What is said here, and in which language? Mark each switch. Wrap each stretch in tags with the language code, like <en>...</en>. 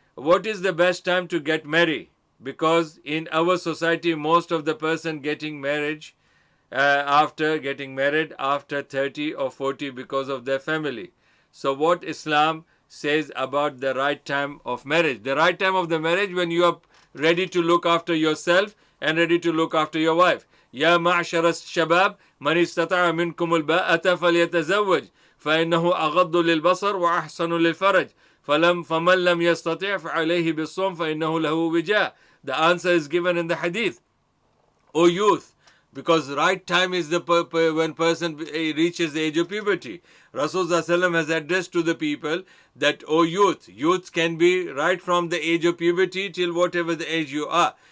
<en>What is the best time to get married? Because in our society, most of the person getting married after 30 or 40 because of their family. So what Islam says about the right time of marriage? The right time of the marriage when you are ready to look after yourself and ready to look after your wife.</en> <ar>يا معشر الشباب من استطاع منكم الباءة فليتزوج فإنه أغض للبصر وأحسن للفرج فمن لم يستطع فعليه بالصوم فإنه له وجاء.</ar> <en>The answer is given in the hadith. O youth, because right time is when person reaches the age of puberty. Rasulullah has addressed to the people that, O youths can be right from the age of puberty till whatever the age you are.</en>